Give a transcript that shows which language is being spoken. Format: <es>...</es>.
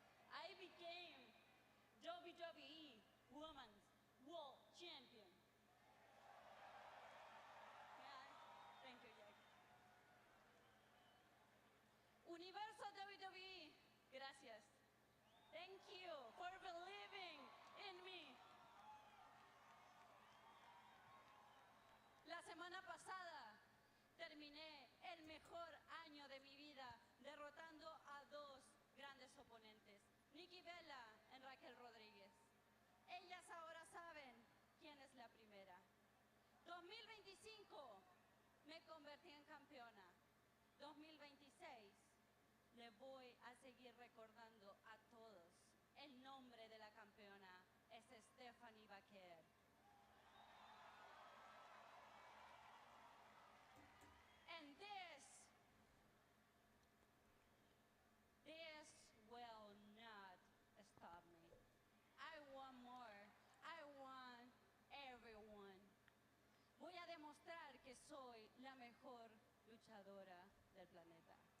<en>I became WWE Women's World Champion. Thank you, Jack.</en> <es>Universo WWE, gracias.</es> <en>Thank you for believing in me.</en> <es>La semana pasada terminé el mejor año de mi vida derrotando a 2 grandes oponentes, Nikki Bella y Raquel Rodríguez. Ellas ahora saben quién es la primera. 2025 me convertí en campeona. 2026 le voy a seguir recordando a todos. El nombre de la campeona es Stephanie Vaquer.</es> <en>And this will not stop me. I want more. I want everyone.</en> <es>Voy a demostrar que soy la mejor luchadora del planeta.</es>